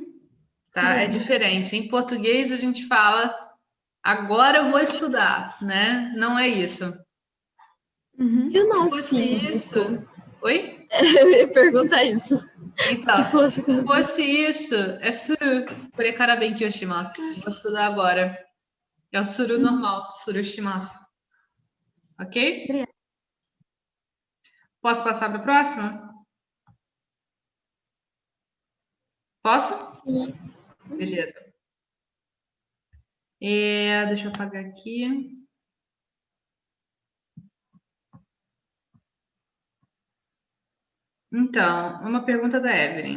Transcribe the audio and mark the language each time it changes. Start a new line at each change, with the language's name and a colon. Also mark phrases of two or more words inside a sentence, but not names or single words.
Portuguese: Tá? É diferente. Em português a gente fala, agora eu vou estudar, né? Não é isso. Uhum. E o não Se fosse físico? isso. Oi? Eu ia perguntar isso. Então, Se fosse se fosse isso, é suru.
Japanese: これからします.
Portuguese: Vou estudar agora. É o suru normal,
Japanese: するします.
Portuguese: Ok? Obrigada. Posso passar para a próxima? Posso? Sim. Beleza. Deixa eu apagar aqui. Então, uma pergunta da Evelyn.